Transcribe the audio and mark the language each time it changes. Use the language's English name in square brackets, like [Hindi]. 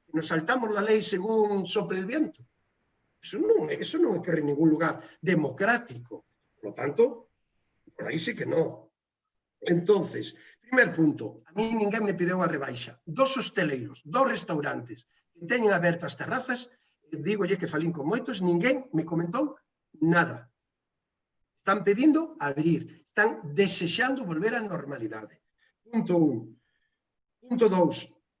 [Spanish] Nos saltamos la lei según sople el viento. [Galician] Eso non é que en ningún lugar democrático. Por lo tanto, por aí sí que non. Entonces, primer punto, a mí ninguén me pideu a rebaixa. 2 hosteleiros, 2 restaurantes que teñen abertas terrazas, dígolle que falín con moitos, ninguén me comentou nada. Están pedindo abrir, están desexando volver á normalidade. Punto 1. Punto 2.